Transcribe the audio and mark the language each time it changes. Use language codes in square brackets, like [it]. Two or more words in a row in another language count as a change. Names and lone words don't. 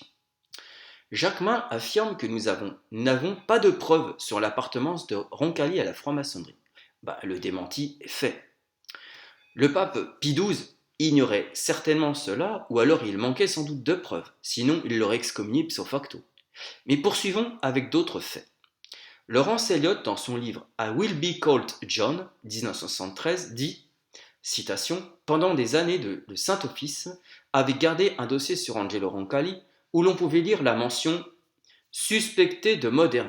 [fr] Jacquemin affirme que nous n'avons pas de preuves sur l'appartenance de Roncalli à la franc-maçonnerie. Le démenti est fait. Le pape Pie XII ignorait certainement cela, ou alors il manquait sans doute de preuves, sinon il l'aurait excommunié [la] ipso facto. [fr] Mais poursuivons avec d'autres faits. Laurence Elliott, dans son livre I Will Be Called John, 1973, dit, citation, pendant des années le Saint-Office avait gardé un dossier sur Angelo Roncalli où l'on pouvait lire la mention suspecté de modernisme.